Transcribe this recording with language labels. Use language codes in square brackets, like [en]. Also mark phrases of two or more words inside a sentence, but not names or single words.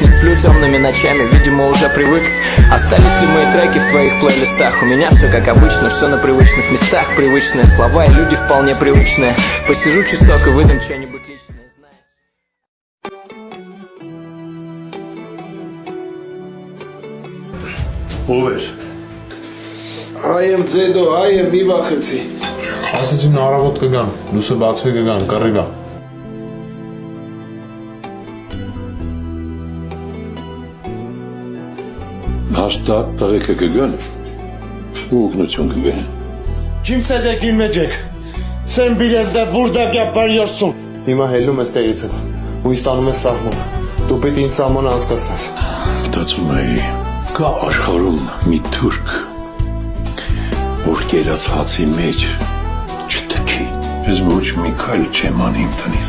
[ru] Не сплю темными ночами, видимо уже привык. Остались ли мои треки в твоих плейлистах? У меня все как обычно, все на привычных местах. Привычные слова и люди вполне привычные. Посижу часок и выдам что-нибудь личное. [hy] Ով էր։ Այ եմ ձեդո, այ եմ մի վախեցի։ Ասեցին առավոտ կգան, լուսը բացվի կգան, կռիվա։ Հաստատ տղեկը կգան ու օգնություն կբերեն։ Kim sedeki mecek? [tr] Sen biraz da burada yapıyorsun. [hy] Հիմա հելնում ես տեղից հետ ու ինձ տանում ես սահման։ Դու պետք է ինձ սահմանը անցկացնես։ Մտածում էի, կա աշխարհում մի թուրք, որ կերած հացի մեջ չտքի։ Ես ոչ մի քայլ չեմ անի իմ տնից։